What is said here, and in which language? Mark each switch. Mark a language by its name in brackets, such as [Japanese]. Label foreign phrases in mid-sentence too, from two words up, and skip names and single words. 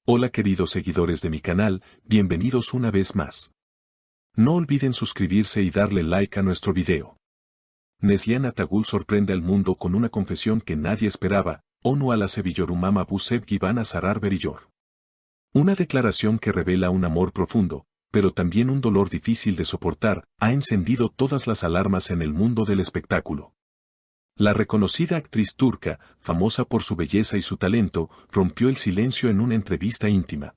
[Spanish] Hola queridos seguidores de mi canal, bienvenidos una vez más. No olviden suscribirse y darle like a nuestro video. Neslihan Atagul sorprende al mundo con una confesión que nadie esperaba, [Turkish] Onu ala seviyorumama bu sevgi bana zarar veriyor. [Spanish] Una declaración que revela un amor profundo, pero también un dolor difícil de soportar, ha encendido todas las alarmas en el mundo del espectáculo. La reconocida actriz turca, famosa por su belleza y su talento, rompió el silencio en una entrevista íntima.